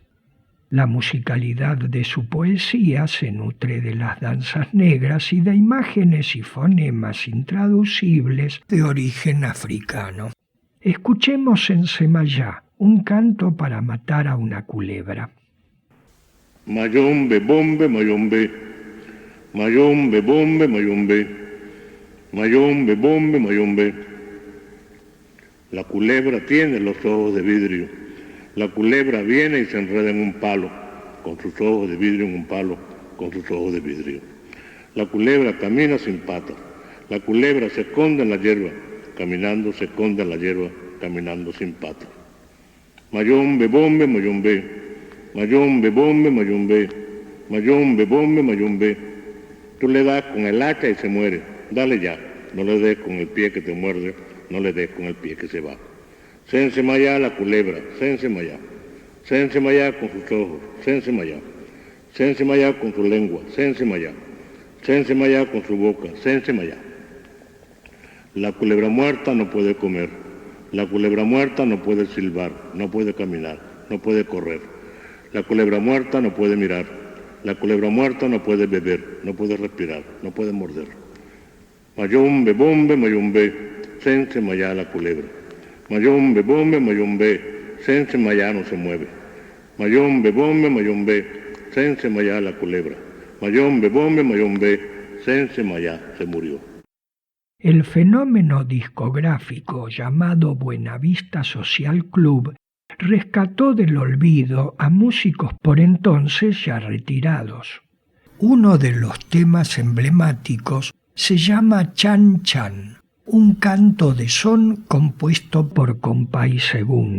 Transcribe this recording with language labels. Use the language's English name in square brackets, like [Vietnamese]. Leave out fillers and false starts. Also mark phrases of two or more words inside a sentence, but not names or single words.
[Spanish] La musicalidad de su poesía se nutre de las danzas negras y de imágenes y fonemas intraducibles de origen africano. Escuchemos en Semayá un canto para matar a una culebra. Mayombe, bombe, mayombe, mayombe, bombe, mayombe, mayombe, bombe, mayombe. La culebra tiene los ojos de vidrio. La culebra viene y se enreda en un palo, con sus ojos de vidrio en un palo, con sus ojos de vidrio. La culebra camina sin patas. La culebra se esconde en la hierba, caminando se esconde en la hierba, caminando sin patas. Mayombe, bombe, mayombe, mayombe, bombe, mayombe, mayombe, bombe, mayombe. Tú le das con el hacha y se muere. Dale ya, no le des con el pie que te muerde, no le des con el pie que se va. Sense Mayá la culebra, Sense Mayá con sus ojos, Sense Mayá con su lengua, Sense Mayá con su boca, Sense Mayá. La culebra muerta no puede comer, la culebra muerta no puede silbar, no puede caminar, no puede correr. La culebra muerta no puede mirar, la culebra muerta no puede beber, no puede respirar, no puede morder. Mayombe, bombe, mayombe, Sense Mayá la culebra. Mayombe, bombe, mayombe, Sense Mayá no se mueve. Mayombe, bombe, mayombe, Sense Mayá la culebra. Mayombe, bombe, mayombe, Sense Mayá se murió. El fenómeno discográfico llamado Buenavista Social Club rescató del olvido a músicos por entonces ya retirados. Uno de los temas emblemáticos se llama Chan Chan, un canto de son compuesto por Compay II.